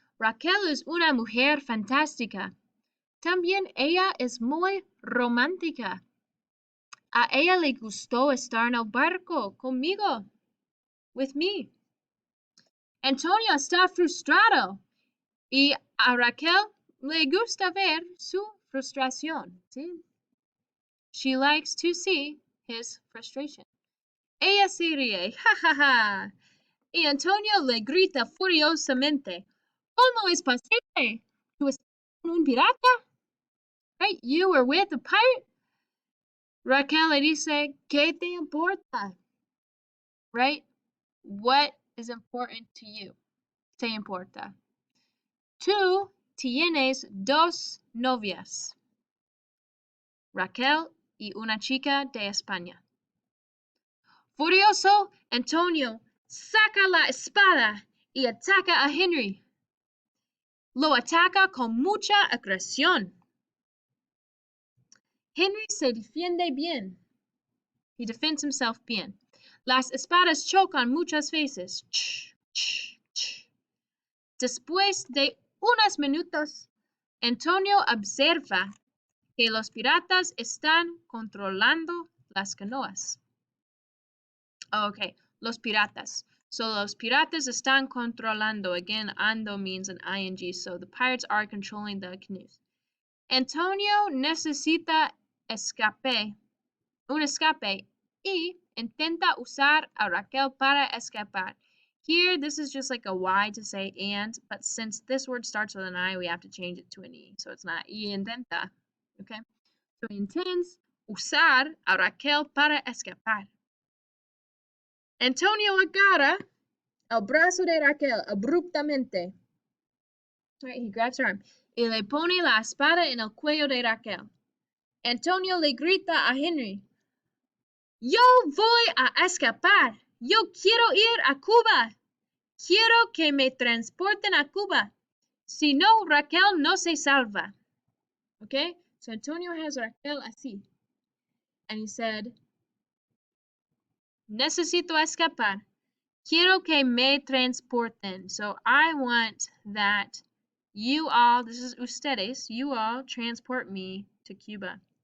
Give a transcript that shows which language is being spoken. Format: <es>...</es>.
<es>Raquel es una mujer fantástica. También ella es muy romántica. A ella le gustó estar en el barco conmigo. With me. Antonio está frustrado y a Raquel le gusta ver su frustración. ¿Sí?</es> <en>She likes to see his frustration.</en> <es>Ella se ríe, ja ja ja. Y Antonio le grita furiosamente, ¿cómo es posible? ¿Tú estás con un pirata?</es> <en>Right? You were with a pirate?</en> <es>Raquel le dice, ¿qué te importa?</es> <en>Right? What is important to you?</en> <es>Te importa. Tú tienes dos novias. Raquel y una chica de España. Furioso, Antonio saca la espada y ataca a Henry. Lo ataca con mucha agresión. Henry se defiende bien.</es> <en>He defends himself</en> <es>bien. Las espadas chocan muchas veces. Ch, ch, ch. Después de unos minutos, Antonio observa que los piratas están controlando las canoas. Okay, los piratas. So los piratas están controlando.</es> <en>Again, ando means an ing, so the pirates are controlling the canoes.</en> <es>Antonio necesita un escape y intenta usar a Raquel para escapar.</es> <en>Here, this is just like a Y to say and, but since this word starts with an I, we have to change it to an E. So it's not y intenta, okay?</en> <es>So intends usar a Raquel para escapar. Antonio agarra el brazo de Raquel abruptamente.</es> <en>Right, he grabs her arm</en> <es>y le pone la espada en el cuello de Raquel. Antonio le grita a Henry, yo voy a escapar. Yo quiero ir a Cuba. Quiero que me transporten a Cuba. Si no, Raquel no se salva. Okay?</es> <en>So Antonio has Raquel así. And he said,</en> <es>necesito escapar. Quiero que me transporten.</es> <en>So I want that you all, this is ustedes, you all transport me to Cuba.</en>